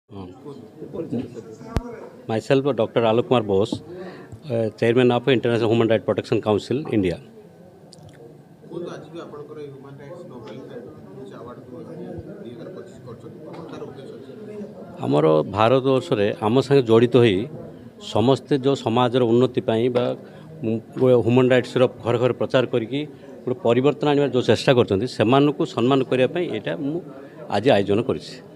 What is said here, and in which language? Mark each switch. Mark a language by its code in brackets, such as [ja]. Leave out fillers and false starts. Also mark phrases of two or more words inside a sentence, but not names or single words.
[en] Myself, Dr. Alok Kumar Bose, Chairman of International Human Rights Protection Council, India. [or] ଆମର ଭାରତବର୍ଷରେ ଆମ ସାଙ୍ଗେ ଜଡ଼ିତ ହୋଇ ସମସ୍ତେ ଯେଉଁ ସମାଜର ଉନ୍ନତି ପାଇଁ ବା [en] human rights [or] ଘରେ ଘରେ ପ୍ରଚାର କରିକି ଗୋଟେ ପରିବର୍ତ୍ତନ ଆଣିବାର ଯେଉଁ ଚେଷ୍ଟା କରୁଛନ୍ତି ସେମାନଙ୍କୁ ସମ୍ମାନ କରିବା ପାଇଁ ଏଇଟା ମୁଁ ଆଜି ଆୟୋଜନ କରିଛି।